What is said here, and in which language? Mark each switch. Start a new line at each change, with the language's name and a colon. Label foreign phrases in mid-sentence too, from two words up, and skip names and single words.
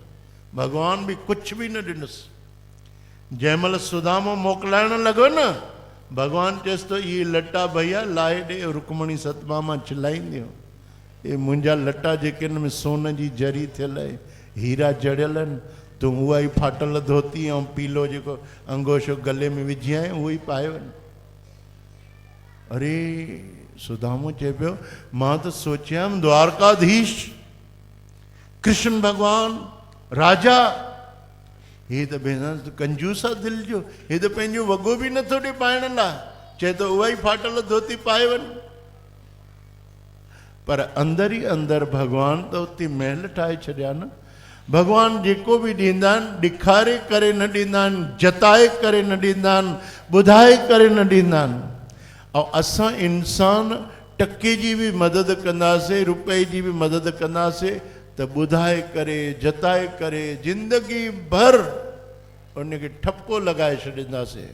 Sindhi: भॻवान बि कुझु बि न ॾिनुसि। जंहिं महिल सुदामो मोकिलाइण लॻो न, भॻवान चएसि थो इहे लटा भैया लाहे ॾे, रुकमणी सतभामा चिलाईंदियूं, हे मुंहिंजा लटा जेके हिन में सोन जी जरी थियल आहे, हीरा जड़ियल आहिनि, तूं उहा ई फाटल धोती ऐं पीलो जेको अंगोशो गले में विझी आहीं उहो ई पाए वञ। अरे सुदामो चए पियो मां त सोचियमि द्वारकाधीश कृष्ण भॻवान राजा, हे त भेण कंजूस आहे दिलि जो, हे त पंहिंजो वॻो बि नथो ॾे पाइण लाइ, चए थो उहा ई फाटल धोती पाए वञ। पर अंदर ई अंदर भॻवान त उते महल ठाहे छॾिया न। भॻवान जेको बि ॾींदा आहिनि ॾेखारे करे न ॾींदा आहिनि, जताए करे न ॾींदा आहिनि, ॿुधाए करे न ॾींदा आहिनि। ऐं असां इंसान टके जी बि मदद कंदासीं, रुपए जी बि मदद कंदासीं त ॿुधाए करे जताए करे ज़िंदगी भर उनखे ठपको लॻाए छॾींदासीं।